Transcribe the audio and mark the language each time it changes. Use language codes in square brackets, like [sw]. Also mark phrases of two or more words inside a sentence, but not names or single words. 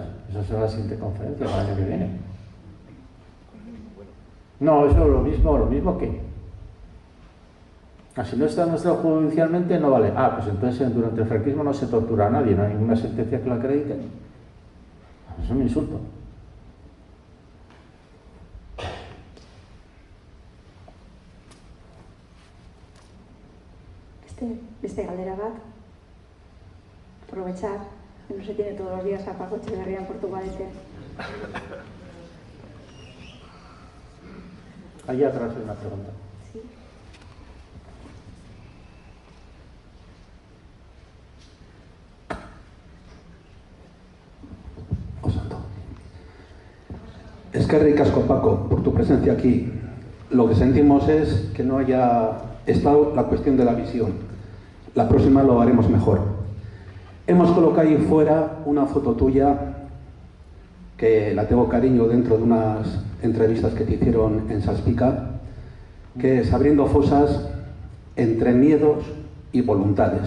[es] Eso será la siguiente conferencia el año que viene. No, eso lo mismo que. Si no está demostrado judicialmente no vale. Pues entonces durante el franquismo no se tortura a nadie, no hay ninguna sentencia que lo acredite. Es un insulto. [eu] Beste galdera bat, [es] aprovechar que no se tiene todos los días a Paco Etxeberria en Portugalete. Allí atrás hay una pregunta. Sí. [eu] Eskerrik asko, [es] Paco, por tu presencia aquí. Lo que sentimos es que no haya estado la cuestión de la visión. La próxima lo haremos mejor. Hemos colocado ahí fuera una foto tuya que la tengo cariño dentro de unas entrevistas que te hicieron en Salspica, que es abriendo fosas entre miedos y voluntades.